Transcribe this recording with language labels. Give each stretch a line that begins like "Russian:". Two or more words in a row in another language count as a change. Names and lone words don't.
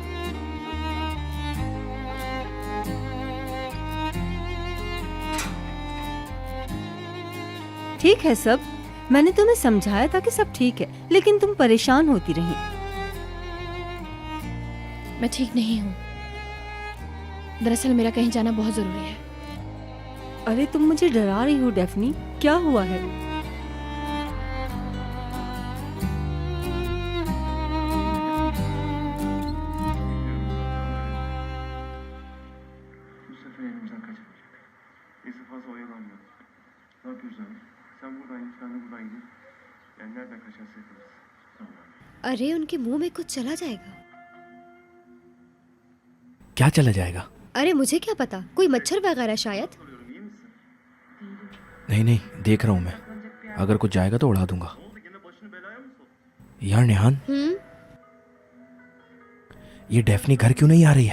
Hindi: ठीक है सब, मैंने तुम्हें समझाया था कि सब ठीक है, लेकिन तुम परेशान होती रही। मैं ठीक नहीं हूँ, दरअसल मेरा कहीं जाना बहुत जरूरी है। अरे तुम मुझे डरा रही हो डेफनी, क्या हुआ है?
Turkish: Bu sefer elimizden kaçamayacak. Neyse fazla oyalanmayalım. Ne yapıyoruz abi? Sen buradan git, ben de buradan gideyim. Yani nereden kaçarsa yaparız. Tamam abi.
Hindi: अरे उनके मुंह में कुछ चला जाएगा। क्या चला जाएगा? अरे मुझे क्या पता, कोई मच्छर वगैरह शायद। नहीं नहीं, देख रहा हूँ मैं, अगर कुछ जाएगा तो उड़ा दूंगा। यार नेहान, ये डेफनी घर क्यों नहीं आ रही है?